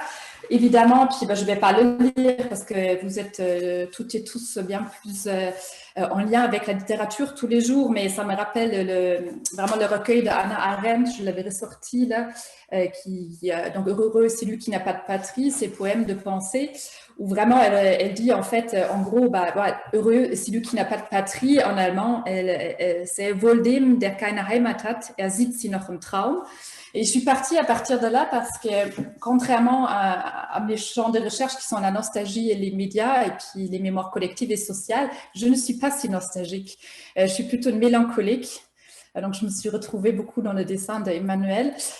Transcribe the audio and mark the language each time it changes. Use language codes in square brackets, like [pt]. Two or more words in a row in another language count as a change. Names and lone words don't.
[fr] Évidemment, puis je ne vais pas le lire parce que vous êtes toutes et tous bien plus en lien avec la littérature tous les jours, mais ça me rappelle vraiment le recueil de Hannah Arendt, je l'avais ressorti là, donc Heureux, c'est lui qui n'a pas de patrie, ses poèmes de pensée, où vraiment elle dit en fait, en gros, heureux, c'est lui qui n'a pas de patrie, en allemand, c'est [de] wohl dem, der keine Heimat hat, sieht sie noch im Traum. [fr] Et je suis partie à partir de là parce que, contrairement à mes champs de recherche qui sont la nostalgie et les médias et puis les mémoires collectives et sociales, je ne suis pas si nostalgique. Je suis plutôt une mélancolique. Donc, je me suis retrouvée beaucoup dans le dessin d'Emmanuel.